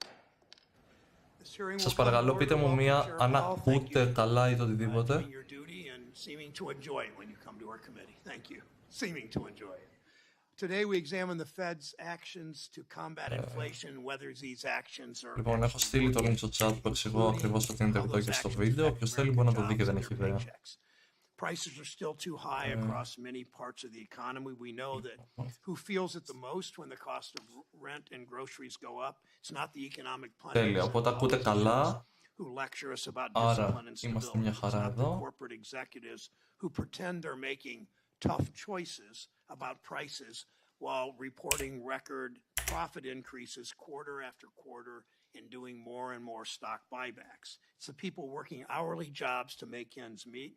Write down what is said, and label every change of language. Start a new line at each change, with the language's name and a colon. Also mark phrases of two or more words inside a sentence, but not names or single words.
Greek: Σας παρακαλώ πείτε μου μία αν ακούτε καλά ή το οτιδήποτε. Λοιπόν, έχω στείλει το link στο chat που εξηγώ ακριβώς το τι είναι τα επιτόκια στο βίντεο. Όποιος θέλει μπορεί να το δει και δεν έχει ιδέα.
English: Prices are still too high across many parts of the economy. We know that who feels it the most when the cost of rent and groceries go up. It's not the economic
Greek: Τέλεια, οπότε ακούτε καλά.
English: Who lecture us about
Greek: Άρα,
English: discipline and
Greek: είμαστε μια
English: stability. It's
Greek: χαρά
English: not the
Greek: εδώ.
English: corporate executives who pretend they're making tough choices about prices while reporting record profit increases quarter after quarter and doing more and more stock buybacks. It's the people working hourly jobs to make ends meet.